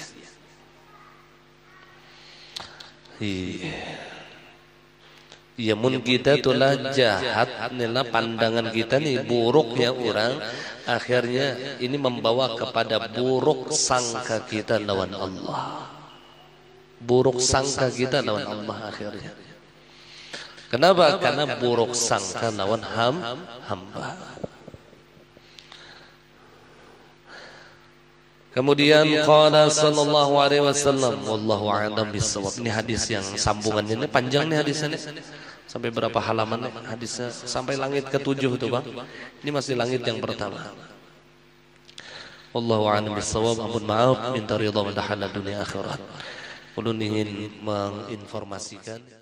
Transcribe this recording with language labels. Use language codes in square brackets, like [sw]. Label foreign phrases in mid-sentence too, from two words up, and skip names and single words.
[bjn] Ya mun kita tulah jahat nila pandangan kita nih buruk ya orang, akhirnya ini membawa kepada buruk sangka kita lawan Allah. Buruk sangka kita lawan Allah akhirnya. Kenapa? Karena buruk sangka lawan hamba. Kemudian [ar] قال صلى الله عليه وسلم، والله أعلم بالصواب. [bjn] Ini hadis yang sambungannya ini panjang nih hadisnya. Sampai berapa halaman nih hadisnya? Sampai langit ke-7 tuh, Bang. Ini masih langit yang pertama. [ar] والله أعلم بالصواب. [bjn] Ampun maaf, minta ridha wa tahala dunia akhirat. Ulun ingin menginformasikan